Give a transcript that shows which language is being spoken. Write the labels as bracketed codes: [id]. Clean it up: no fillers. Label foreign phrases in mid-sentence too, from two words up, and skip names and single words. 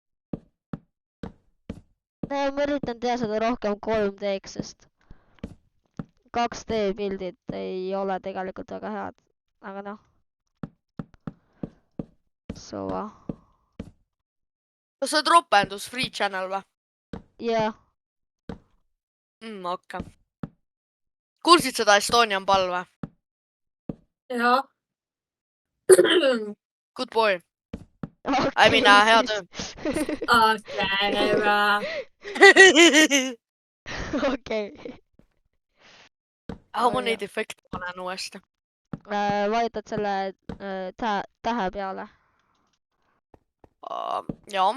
[et] Ma üritan teha seda rohkem 3D-ks, sest 2D pildid ei ole tegelikult väga head, aga noh. Suva. kas see on ropendus [en] free channel [et] või? Jah. Okei. Kuulsid seda Estonian Ball või? Jaa. [en] Good boy. I mean, [et] hea töö. Okei. ma neid efekte panen uuesti. Vajutad selle tähe peale. Jaa.